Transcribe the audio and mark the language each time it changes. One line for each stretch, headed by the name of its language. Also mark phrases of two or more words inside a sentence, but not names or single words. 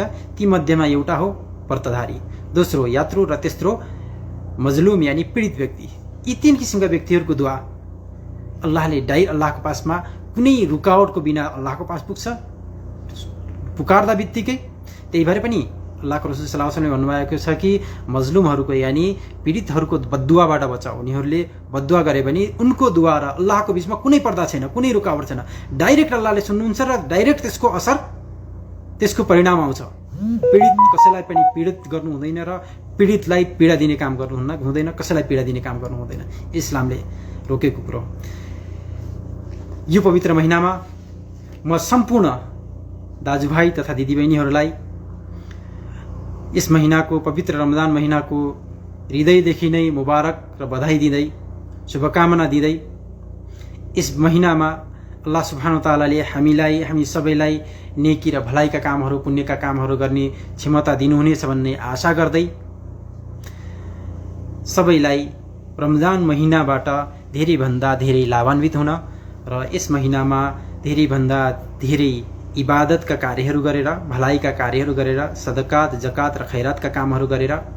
Nepali: ती मध्येमा एउटा हो व्रतधारी, दोस्रो यात्रु र तेस्रो मजलुम यानी पीडित व्यक्ति। यी 3 किसिमका व्यक्तिहरूको दुआ अल्लाहले अल्लाहको पासमा कुनै रुकावटको बिना अल्लाहको पास पुग्छ पुकार्दा बित्तिकै। त्यही भएर पनि अल्लाहको रसूल
Arabic: صلى الله عليه وسلم
Nepali: भन्नुभएको छ कि मजलुमहरूको यानी पीडितहरूको बद्दुवाबाट बचाऊ। उनीहरूले बद्दुवा गरे भने उनको दुआ र अल्लाहको बीचमा कुनै पर्दा छैन, कुनै रुकावट छैन। डाइरेक्ट अल्लाहले सुन्नुहुन्छ र डाइरेक्ट त्यसको असर, त्यसको परिणाम आउँछ। पीडित कसैलाई पनि पीडित गर्नु हुँदैन र पीडितलाई पीडा दिने काम गर्नु हुँदैन, कसैलाई पीडा दिने काम गर्नु हुँदैन। इस्लामले रोकेको कुरो। यो पवित्र महिनामा म सम्पूर्ण दाजुभाइ तथा दिदीबहिनीहरूलाई यस महिनाको, पवित्र रमजान महिनाको हृदयदेखि नै मुबारक र बधाई दिँदै, शुभकामना दिँदै, यस महिनामा
Arabic: الله سبحانه تعالى
Nepali: हामी सबैलाई नेकी र भलाइका कामहरू, पुण्यका कामहरू गर्ने क्षमता दिनुहुनेछ भन्ने आशा गर्दै सबैलाई रमजान महिनाबाट धेरैभन्दा धेरै लाभान्वित हुन र यस महिनामा धेरैभन्दा धेरै इबादतका कार्यहरू गरेर, भलाइका कार्यहरू गरेर, सदकात, जकात र खैरातका कामहरू गरेर,